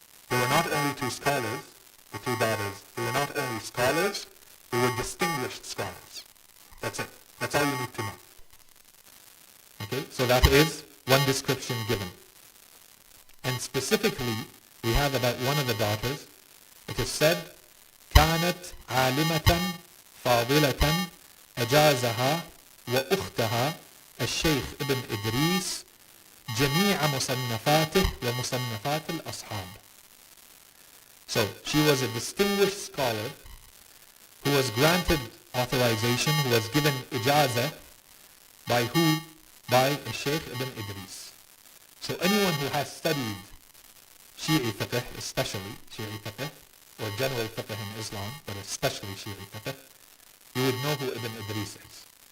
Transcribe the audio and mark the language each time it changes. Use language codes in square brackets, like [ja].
[en] They were not only two scholars, the two daughters, they were not only scholars, they were distinguished scholars. That's it. That's all you need to know. Okay, so that is one description given. And specifically, we have about one of the daughters. It is said, [ar] كانت عالمة فاضلة أجازها وأختها الشيخ ابن إدريس جميع مصنفاته ومصنفات الأصحاب. [en] So, she was a distinguished scholar who was granted authorization, who was given ijazah by who? By Shaykh ibn Idris. So anyone who has studied Shi'i fiqh, especially Shi'i fiqh, or general fiqh in Islam, but especially Shi'i fiqh, you would know who Ibn Idris is.